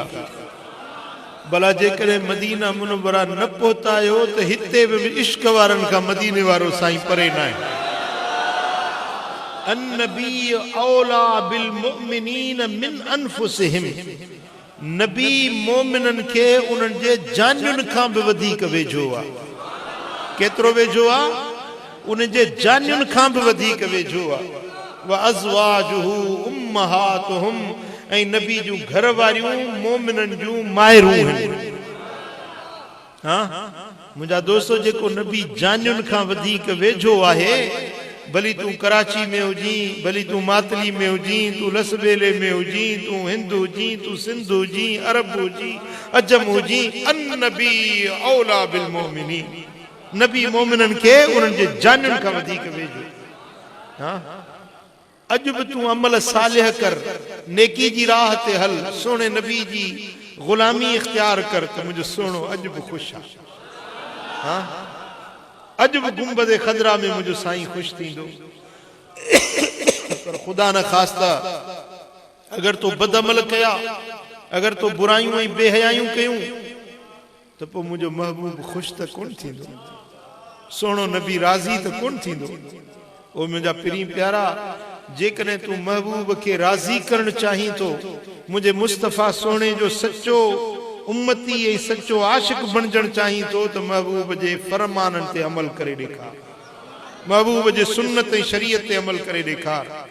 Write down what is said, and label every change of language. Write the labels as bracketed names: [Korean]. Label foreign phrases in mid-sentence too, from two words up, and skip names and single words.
[Sindhi] भला जेकॾहिं मदीना मुनव्वरा न पहुता आहियो त हिते बि इश्क वारनि खां मदीने वारो साईं परे न आहे। [Arabic] النبي أولى بالمؤمنين من أنفسهم. [Sindhi] नबी मोमिननि खे उन्हनि जे जानियुनि खां बि वधीक वेझो आहे। केतिरो वेझो आहे? उन्हनि जे जानियुनि खां बि वधीक वेझो आहे। [Arabic] وأزواجه أمهاتهم. [Sindhi] ऐं नबी जूं घर वारियूं मोमिननि जूं मायरूं आहिनि। हाँ मुंहिंजा दोस्तो, जेको नबी जानियुनि खां वधीक वेझो आहे, भली तूं कराची में हुजी, भली तूं मातली में हुजी, तूं लसबेले में हुजी, तूं हिंद हुजी, तूं सिंध हुजी, अरब हुजी, अजम हुजी, [Arabic] النبي أولى بالمؤمنين. [Sindhi] नबी मोमिननि खे उन्हनि जे जानियुनि खां वधीक वेझो। हाँ अॼु बि तूं अमल सालिह कर, नेकी जी राह ते हल, सोने नबी जी गुलामी इख्तियार कर त मुंहिंजो सोनो अॼु बि ख़ुशि आहे। हाँ अॼु बि गुंबद खदरा में मुंहिंजो साईं ख़ुशि थींदो। पर ख़ुदा न ख़ास्ता अगर तो बदअमल कया, अगर तो बुरायूं ऐं बेहयायूं कयूं त पोइ मुंहिंजो महबूब ख़ुशि त कोन थींदो, सोनो नबी राज़ी त कोन थींदो। ओ मुंहिंजा पिरी प्यारा, जेकॾहिं तूं महबूब खे राज़ी करणु चाहीं थो, मुंहिंजे मुस्तफ़ा सोने जो सचो उम्मती ऐं सचो आशिक़ बणजणु चाहीं थो त महबूब जे फरमाननि ते अमल करे ॾेखार, महबूब जे सुन्नत ऐं शरीयत ते अमल करे ॾेखार।